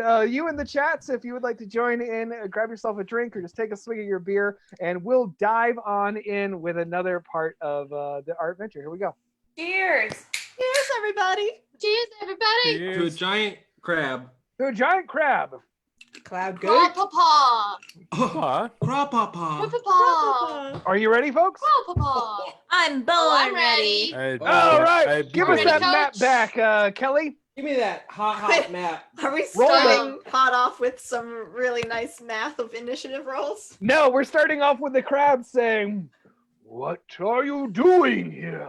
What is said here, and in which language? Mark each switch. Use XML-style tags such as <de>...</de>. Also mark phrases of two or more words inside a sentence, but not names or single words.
<en>You in the chats, if you would like to join in, grab yourself a drink or just take a swig of your beer, and we'll dive on in with another part of our adventure. Here we go. Cheers. Cheers, everybody. Cheers, everybody. To a giant crab. To a giant crab. Cloud good. Craw-pa-paw. Craw-pa-pa. Craw-pa-paw. Are you ready, folks? Craw-pa-paw. I'm born I'm ready. All right. Give us ready, that Coach. map back, Kelly. Give me that hot map. Are we Roll starting hot off with some really nice math of initiative rolls? No, we're starting off with the crab saying, "What are you doing here?</en>